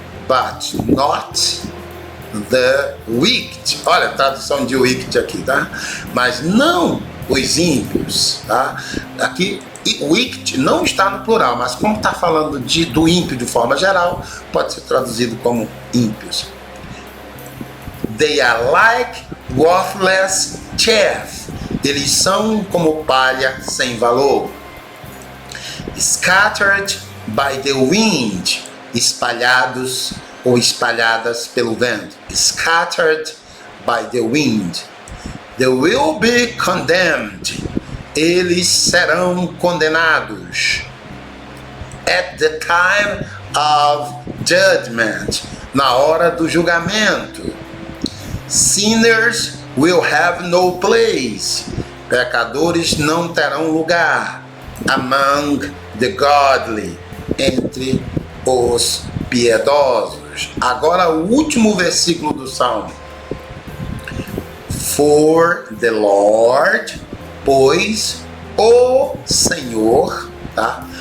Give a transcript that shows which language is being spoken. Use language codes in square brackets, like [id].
[en] but not the wicked. [pt] Olha a tradução de wicked aqui, tá? Mas não os ímpios, tá? Aqui, wicked não está no plural, mas como está falando do ímpio de forma geral, pode ser traduzido como ímpios. [en] They are like worthless chaff. [pt] Eles são como palha sem valor. [en] Scattered by the wind. [pt] Espalhados ou espalhadas pelo vento. [en] Scattered by the wind. They will be condemned. [pt] Eles serão condenados. [en] At the time of judgment. [pt] Na hora do julgamento. [en] Sinners will have no place. [pt] Pecadores não terão lugar. [en] Among the godly. [pt] Entre os piedosos. Agora o último versículo do Salmo. [en] For the Lord, [pt] pois o Senhor, tá?